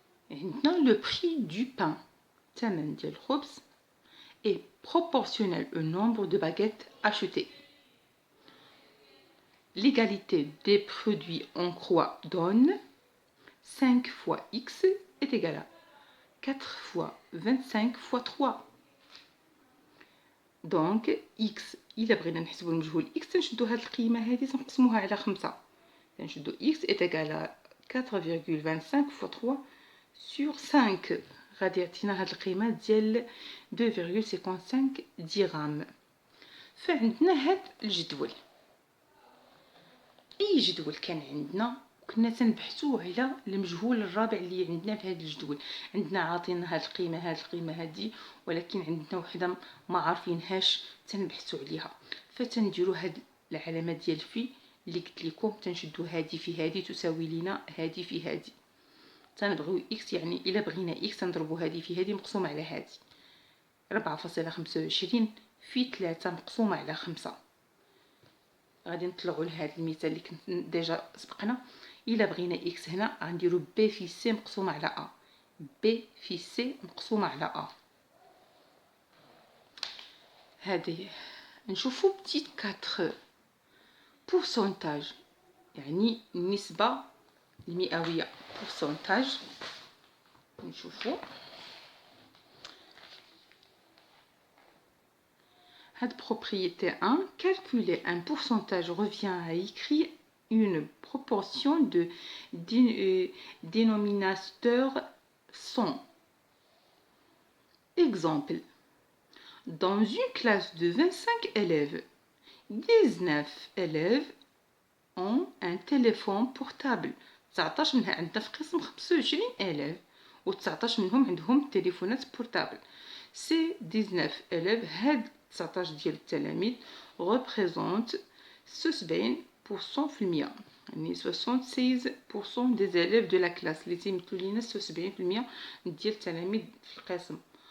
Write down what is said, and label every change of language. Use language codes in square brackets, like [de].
[fr] عندنا le prix du pain، [ar] الثمن ديال الخبز، [fr] est proportionnel au nombre de baguettes achetées. L'égalité des produits en croix donne 5 fois x est égal à 4 fois 25 fois 3. [ar] Donc x إلا بغينا نحسبوا المجهول x تنشدوا هاد القيمة هادي تنقسموها على 5. [fr] تنشدوا x est égal à 4,25 fois 3 sur 5. [ar] غادي يعطينا هاد القيمة ديال 2,55 درهم. فعندنا هاد الجدول. اي جدول كان عندنا كنا تنبحثوا على المجهول الرابع اللي عندنا في هذا الجدول. عندنا عاطينا هاد القيمه هادي ولكن عندنا وحده ما عارفينهاش تنبحثوا عليها، فتنديروا هاد العلامه ديال في اللي قلت لكم، تنشدوا هادي في هادي تساوي لنا هادي في هادي. تنبغيو اكس، يعني الا بغينا اكس تنضربوا هادي في هادي مقسومه على هادي. 4.25 في 3 مقسومه على 5. غادي نطلعوا لهذا المثال اللي كنت ديجا سبقنا. الا بغينا اكس هنا غنديروا بي في سي مقسومه على ا، بي في سي مقسومه على ا. هذه نشوفوا بتيت 4 بورسونتاج، يعني النسبه المئويه. بورسونتاج نشوفوا [fr] Cette propriété 1, calculer un pourcentage revient à écrire une proportion de dénominateur 100. Exemple. Dans une classe de 25 élèves, 19 élèves ont un téléphone portable. [ar] 19 منها عندنا في قسم 25 élèves و 19 منهم عندهم تليفونات بورتابل. [fr] Ces 19 élèves [ar] هاد 19 ديال التلاميذ [fr] représente 76% [ar] في المية، يعني [fr] 76% des élèves de la classe [ar] اللي تيمثلوا لينا 76% ديال التلاميذ في القسم.